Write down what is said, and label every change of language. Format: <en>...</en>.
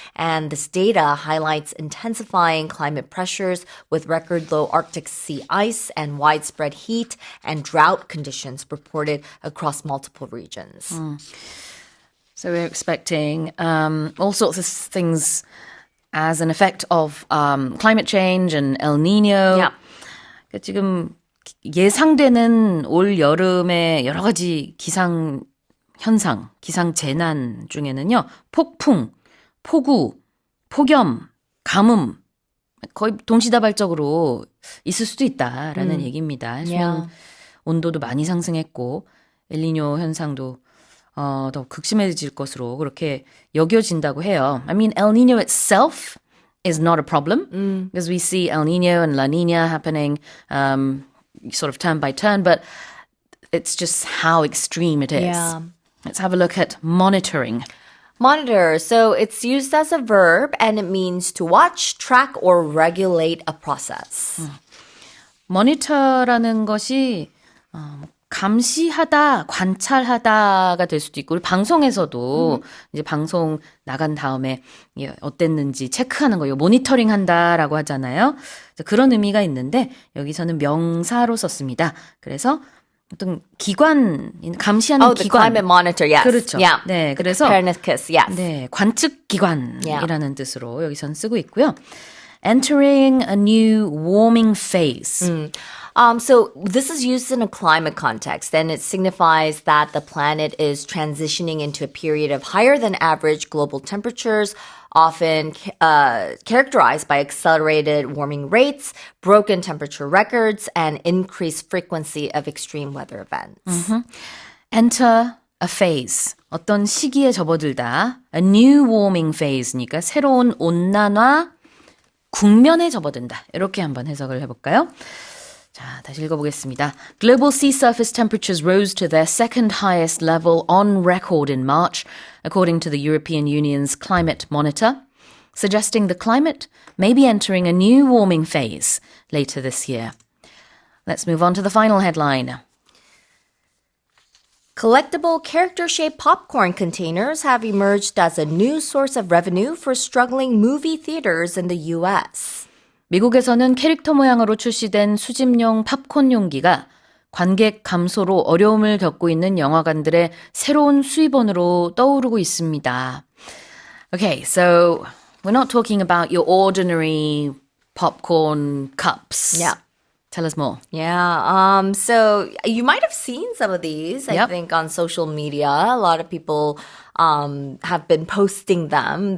<en>And this data highlights intensifying climate pressures with record low Arctic sea ice and widespread heat and drought conditions reported across multiple regions. So we're expecting all sorts of things as an effect of climate change and El Nino. Yeah.</en> <ko>지금 예상되는 올 여름의 여러 가지 기상 현상, 기상 재난 중에는요. 폭풍, 폭우, 폭염, 가뭄 거의 동시다발적으로 있을 수도 있다라는 얘기입니다. 수면 온도도 많이 상승했고 엘니뇨 현상도 더 극심해질 것으로 그렇게 여겨진다고 해요.</ko> <en>I mean, El Nino itself is not a problem because we see El Nino and La Nina happening sort of turn by turn, but it's just how extreme it is. Yeah. Let's have a look at monitoring. Monitor. So it's used as a verb and it means to watch, track, or regulate a process.</en> <ko>Monitor라는 것이 감시하다, 관찰하다가 될 수도 있고, 우리 방송에서도 이제 방송 나간 다음에 어땠는지 체크하는 거예요. 모니터링 한다라고 하잖아요. 그런 의미가 있는데 여기서는 명사로 썼습니다. 그래서 어떤 기관, 감시하는</ko> <en>the</en> <ko>기관.</ko> <en>climate monitor, yes.</en> <ko>그렇죠.</ko> <en>Yeah.</en> <ko>네, 그래서</ko> <en>Copernicus, yes.</en> <ko>네, 관측 기관이라는 뜻으로 여기선 쓰고 있고요.</ko> <en>Entering a new warming phase. So this is used in a climate context, and it signifies that the planet is transitioning into a period of higher than average global temperatures, often characterized by accelerated warming rates, broken temperature records, and increased frequency of extreme weather events. Enter a phase.</en> <ko>어떤 시기에 접어들다.</ko> <en>A new warming phase</en> <ko>니까 새로운 온난화 국면에 접어든다. 이렇게 한번 해석을 해볼까요? 자, 다시 읽어보겠습니다.</ko> <en>Global sea surface temperatures rose to their second highest level on record in March, according to the European Union's Climate Monitor, suggesting the climate may be entering a new warming phase later this year. Let's move on to the final headline. Collectible character-shaped popcorn containers have emerged as a new source of revenue for struggling movie theaters in the U.S.</en> <ko>미국에서는 캐릭터 모양으로 출시된 수집용 팝콘 용기가 관객 감소로 어려움을 겪고 있는 영화관들의 새로운 수입원으로 떠오르고 있습니다.</ko> <en>Okay, so we're not talking about your ordinary popcorn cups. Yeah. Tell us more. Yeah. So you might have seen some of these, I Yep. think, on social media. A lot of people have been posting them.</en>